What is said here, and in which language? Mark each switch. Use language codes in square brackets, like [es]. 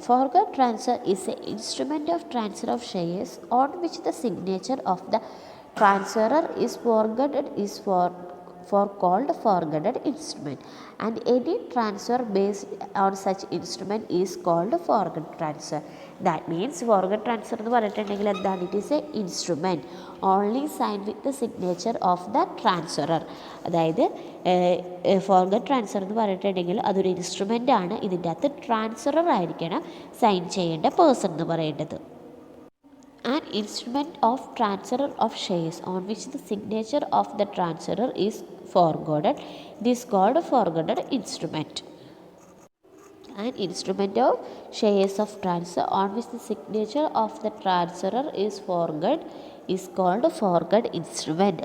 [en] Forward transfer is a instrument of transfer of shares on which the signature of the transferor is forwarded is called forwarded instrument, and any transfer based on such instrument is called forward transfer. That means forward transfer [ml] എന്ന് പറഞ്ഞിട്ടുണ്ടെങ്കിൽ എന്താണ്? [en] It is a instrument only sign with the signature of the transferor. [ml] അതായത് forward transfer എന്ന് പറഞ്ഞിട്ടുണ്ടെങ്കിൽ അതൊരു instrument ആണ്. ഇതിൻ്റെ അകത്ത് ട്രാൻസ്ഫറർ ആയിരിക്കണം സൈൻ ചെയ്യേണ്ട പേഴ്സൺ എന്ന് പറയേണ്ടത്. [en] An instrument of transfer of shares on which the signature of the transferor is forwarded. This is called a forwarded instrument. An instrument of shares of transfer on which the signature of the transferor is forwarded is called a forwarded instrument.